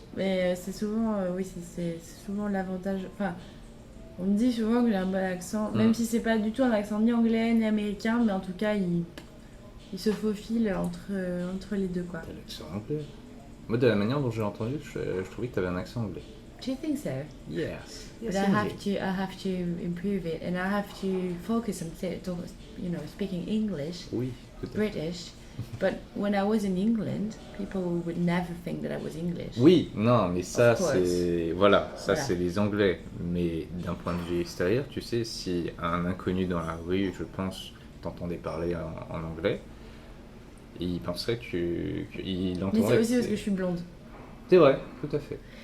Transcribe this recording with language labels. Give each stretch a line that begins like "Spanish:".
French: Mais c'est souvent, oui, c'est souvent l'avantage. Enfin, on me dit souvent que j'ai un bon accent, même si c'est pas du tout un accent ni anglais ni américain, mais en tout cas, il se faufile entre les deux, quoi. T'as l'accent anglais. Moi, de la manière dont j'ai entendu, je trouvais que t'avais un accent anglais.
English: Do you think so? Yes. But I have to improve it, and I have to focus on speaking English,
French: oui,
English: British. But when I was in England, people would never think that I was English.
French: Oui, non, mais ça c'est c'est les Anglais. Mais d'un point de vue extérieur, tu sais, si un inconnu dans la rue, je pense, t'entendait parler en anglais, il penserait qu'il entendrait. Mais c'est aussi parce que je suis blonde. C'est vrai, tout à fait.